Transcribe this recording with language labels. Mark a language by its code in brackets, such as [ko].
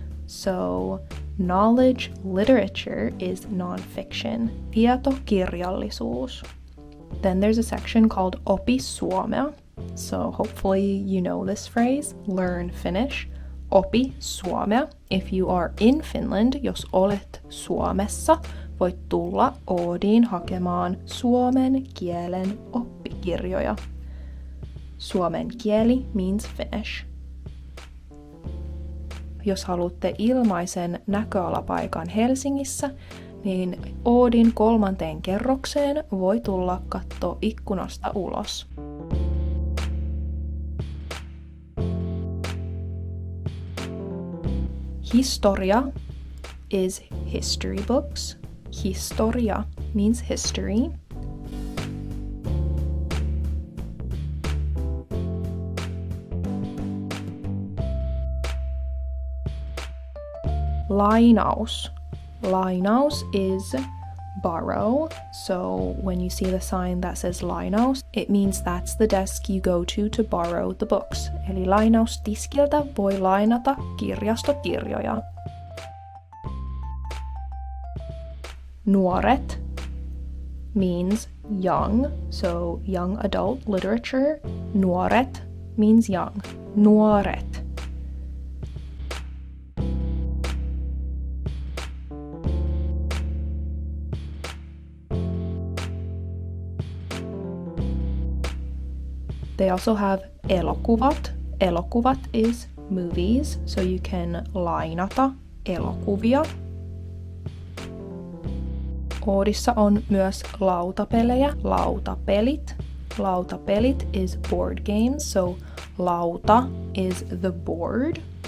[en] So knowledge literature is non-fiction. Tietokirjallisuus. Then there's a section called Opi Suomea. So hopefully you know this phrase, learn Finnish. [fi] Opi Suomea. [en] If you are in Finland, [fi] jos olet Suomessa, voit tulla Oodiin hakemaan suomen kielen oppikirjoja. [en] Suomen kieli means Finnish. [fi] Jos haluatte ilmaisen näköalapaikan Helsingissä, niin Oodin 3. kerrokseen voi tulla katsoa ikkunasta ulos. [en] Historia is history books. Historia means history. Lainaus. Lainaus is borrow. So when you see the sign that says lainaus, it means that's the desk you go to borrow the books. [fi] Eli lainaustiskiltä voi lainata kirjastokirjoja. Nuoret [en] means young, so young adult literature. Nuoret means young. Nuoret. They also have elokuvat. Elokuvat is movies, so you can [fi] lainata elokuvia. Oodissa on myös lautapelejä. Lautapelit. [en] Lautapelit is board games, so lauta is the board.